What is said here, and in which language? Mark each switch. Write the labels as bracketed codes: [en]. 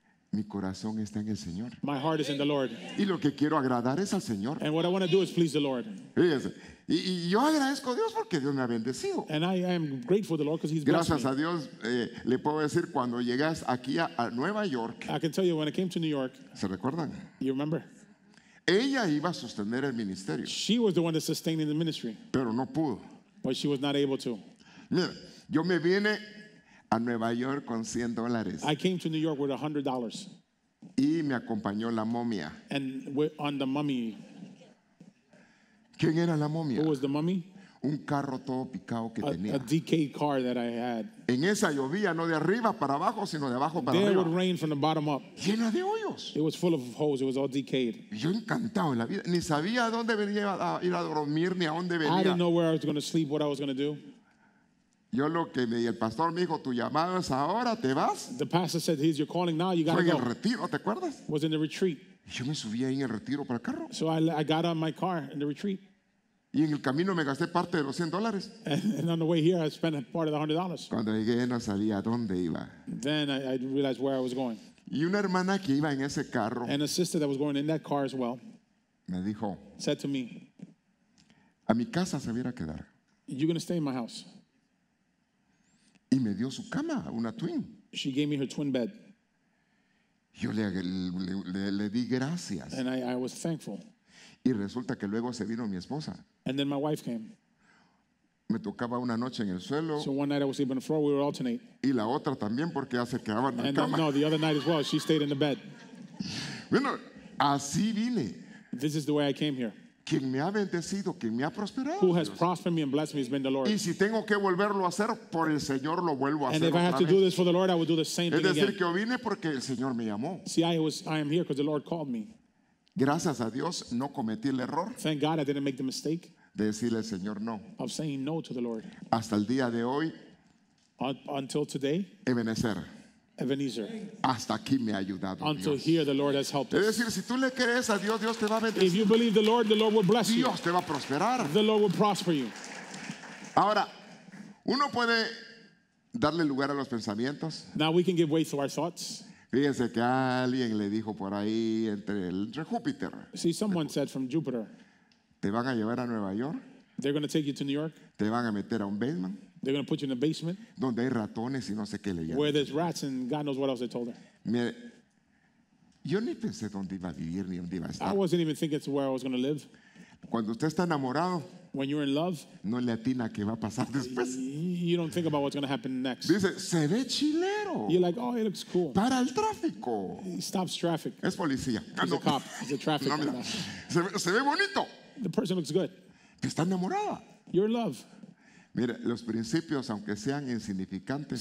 [es] Mi corazón está en el Señor. [en] My heart is in the Lord. [es] Y lo que quiero agradar es al Señor. [en] And what I want to do is please the Lord. [es] Fíjese. Y yo agradezco a Dios porque Dios me ha bendecido. [en] And I am grateful to the Lord because he's blessed [es] Gracias [en] me. [es] a Dios le puedo decir cuando llegas aquí a Nueva York, [en] I can tell you when I came to New York, [es] ¿se recuerdan? [en] you remember? [es] Ella iba a sostener el ministerio, [en] She was the one that's sustaining the ministry, [es] pero no pudo. [en] but she was not able to. [es] Mira, yo me vine a Nueva York con $100 [en] I came to New York with $100, [es] y me acompañó la momia. [en] and we're on the mummy. [es] ¿Quién era la momia? [en] Who was the mummy? [es] Un carro todo picado que [en] A [es] tenía. [en] decayed car that I had. [es] En esa llovía no de arriba para abajo, sino de abajo para [en] There would [es] arriba. [en] rain from the bottom up. [es] Llena de hoyos. [en] It was full of holes. It was all decayed. [es] Y yo encantado en la vida. Ni sabía a dónde venía a ir a dormir, ni a dónde [en] I [es] venía. [en] didn't know where I was going to sleep, what I was going to do. [es] Yo el pastor me dijo, tu llamado es ahora, ¿te vas? [en] The pastor said, here's your calling now. You got [es] Fue [en] to [es] en el [en] go. [es] retiro, ¿te acuerdas? [en] Was in the retreat. [es] Y yo me subí ahí en el retiro para el carro. [en] So I got on my car in the retreat. [es] Y en el camino me gasté parte de los $100. [en] And on the way here, I spent a part of the $100. [es] Cuando llegué no sabía a dónde iba. [en] Then I realized where I was going. [es] Y una hermana que iba en ese carro [en] And a sister that was going in that car as well [es] me dijo, [en] said to me, [es] a mi casa se viera a quedar. [en] you're going to stay in my house. [es] Y me dio su cama, una twin. [en] She gave me her twin bed. [es] Yo le di gracias. [en] And I was thankful. [es] Y resulta que luego se vino mi esposa. [en] And then my wife came. [es] Me tocaba una noche en el suelo [en] So one night I was sleeping on the floor. We would alternate. [es] y la otra también porque ya se quedaba en la [en] And [es] cama. [en] no, the other night as well, she stayed in the bed. [es] Bueno, así vine. [en] This is the way I came here. [es] Quien me ha bendecido, quien me ha prosperado. [en] Who has prospered me and blessed me has been the Lord. [es] Y si tengo que volverlo a hacer, por el Señor lo vuelvo a [en] And [es] hacer [en] if I have [es] otra [en] to do [es] vez. [en] this for the Lord, I will do the same [es] Es [en] thing [es] decir, [en] again. [es] que yo vine porque el Señor me llamó. [en] See, I am here because the Lord called me. [es] Gracias a Dios no cometí el error [en] Thank God I didn't make the mistake [es] de decirle al Señor no. [en] of saying no to the Lord. [es] Hasta el día de hoy, [en] Until today, [es] Ebenezer, [en] Ebenezer. [es] hasta aquí me ha ayudado [en] Until [es] Dios. [en] here, the Lord has helped [es] Es [en] us. [es] decir, si tú le crees a Dios, Dios te va a [en] If [es] bendecir. [en] you believe the Lord will bless you. [es] Dios te va a prosperar. [en] The Lord will prosper you. [es] Ahora, uno puede darle lugar a los pensamientos. [en] Now we can give way to our thoughts. [es] Fíjese que alguien le dijo por ahí entre Júpiter, [en] See, someone said from Jupiter, [es] te van a llevar a Nueva York, [en] they're going to take you to New York. [es] te van a meter a un basement [en] They're going to put you in a basement [es] donde hay ratones y no sé qué le llaman. [en] where there's rats and God knows what else they told her. [es] Mire, yo ni pensé dónde iba a vivir ni dónde iba a [en] I [es] estar. [en] wasn't even thinking it's where I was going to live. [es] Cuando usted está enamorado, [en] When you're in love, [es] no le atina qué va a pasar después. [en] you don't think about what's going to happen next. [es] Dice, se ve chilero. [en] You're like, oh, it looks cool. [es] Para el tráfico. [en] He stops traffic. [es] Es policía. Ah, [en] He's a [es] no. [en] cop. He's a traffic [es] No, mira, [en] cop. [es] se ve bonito. [en] The person looks good. [es] Está enamorada. [en] You're in love. [es] Mire, los principios, aunque sean insignificantes,